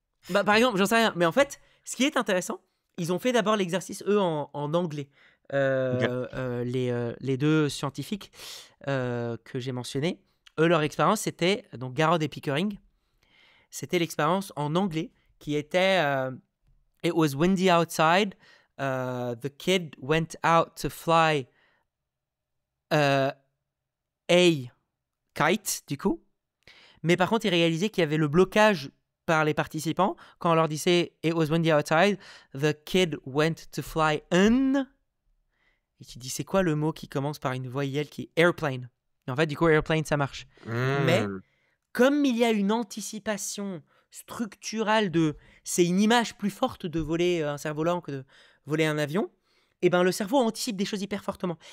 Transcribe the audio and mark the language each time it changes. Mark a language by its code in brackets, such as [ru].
[fr] Bah, par exemple, j'en sais rien, mais en fait, ce qui est intéressant, ils ont fait d'abord l'exercice, eux, en anglais. OK. Les 2 scientifiques, que j'ai mentionnés, eux, leur expérience, c'était donc Garrod et Pickering, c'était l'expérience en anglais qui était, [en] It was windy outside. The kid went out to fly a kite, [fr] du coup. Mais par contre, il réalisait qu'il y avait le blocage par les participants. Quand on leur disait [en] It was windy outside, the kid went to fly an. [fr] Et tu dis, c'est quoi le mot qui commence par une voyelle qui est airplane? Et en fait, du coup, airplane, ça marche. Mais Mmh. comme il y a une anticipation structurale de c'est une image plus forte de voler un cerf-volant que de voler un avion, et ben le cerveau anticipe des choses hyper fortement.